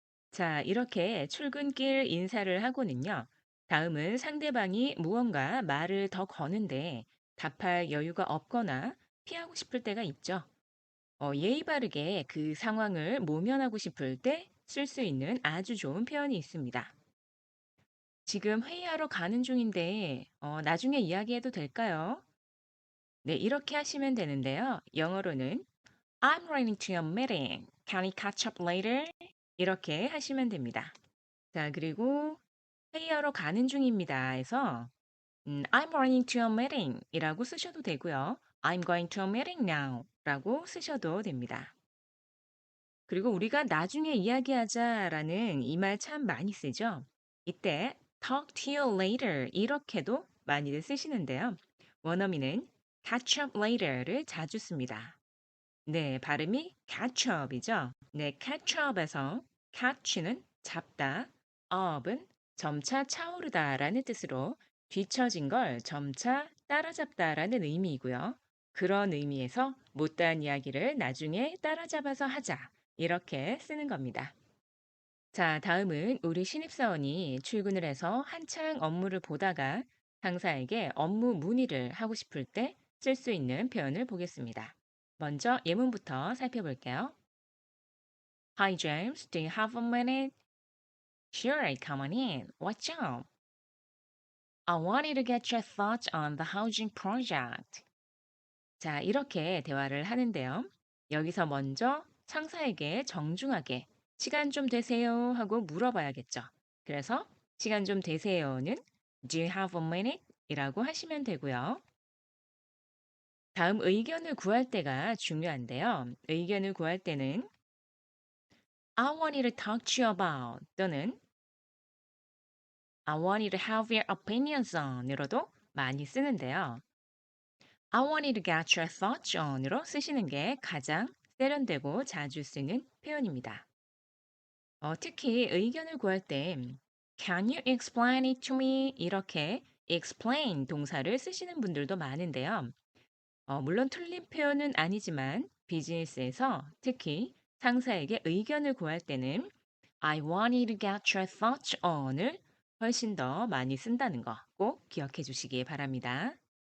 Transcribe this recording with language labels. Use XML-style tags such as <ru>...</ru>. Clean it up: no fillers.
<ko>자, 이렇게 출근길 인사를 하고는요. 다음은 상대방이 무언가 말을 더 거는데 답할 여유가 없거나 피하고 싶을 때가 있죠. 예의 바르게 그 상황을 모면하고 싶을 때 쓸 수 있는 아주 좋은 표현이 있습니다. 지금 회의하러 가는 중인데, 나중에 이야기해도 될까요? 네, 이렇게 하시면 되는데요.</ko> <en>영어로는 I'm running to a meeting. Can we catch up later?</en> <ko>이렇게 하시면 됩니다. 자, 그리고 회의하러 가는 중입니다. 해서</ko> <en>I'm running to a meeting</en> <ko>이라고 쓰셔도 되고요.</ko> <en>I'm going to a meeting now</en> <ko>라고 쓰셔도 됩니다. 그리고 우리가 나중에 이야기하자라는 이 말 참 많이 쓰죠. 이때</ko> <en>talk to you later</en> <ko>이렇게도 많이들 쓰시는데요. 원어민은</ko> <en>catch up later</en> <ko>를 자주 씁니다. 네, 발음이 catch up이죠. 네, catch up에서 catch는 잡다, up은 점차 차오르다라는 뜻으로 뒤처진 걸 점차 따라잡다라는 의미이고요. 그런 의미에서 못다한 이야기를 나중에 따라잡아서 하자. 이렇게 쓰는 겁니다. 자, 다음은 우리 신입사원이 출근을 해서 한창 업무를 보다가 상사에게 업무 문의를 하고 싶을 때 쓸 수 있는 표현을 보겠습니다. 먼저 예문부터 살펴볼게요.</ko> <en>Hi James, do you have a minute? Sure, come on in. What's up? I wanted to get your thoughts on the housing project.</en> <ko>자, 이렇게 대화를 하는데요. 여기서 먼저 상사에게 정중하게 시간 좀 되세요 하고 물어봐야겠죠. 그래서 시간 좀 되세요는</ko> <en>Do you have a minute?</en> <ko>이라고 하시면 되고요. 다음 의견을 구할 때가 중요한데요. 의견을 구할 때는</ko> <en>I wanted to talk to you about</en> <ko>또는</ko> <en>I wanted to have your opinions on</en> <ko>으로도 많이 쓰는데요.</ko> <en>I wanted to get your thoughts on</en> <ko>으로 쓰시는 게 가장 세련되고 자주 쓰는 표현입니다. 특히 의견을 구할 때</ko> <en>Can you explain it to me?</en> <ko>이렇게 explain 동사를 쓰시는 분들도 많은데요. 물론 틀린 표현은 아니지만 비즈니스에서 특히 상사에게 의견을 구할 때는</ko> <en>I wanted to get your thoughts on</en> <ko>을 훨씬 더 많이 쓴다는 거 꼭 기억해 주시기 바랍니다.</ko>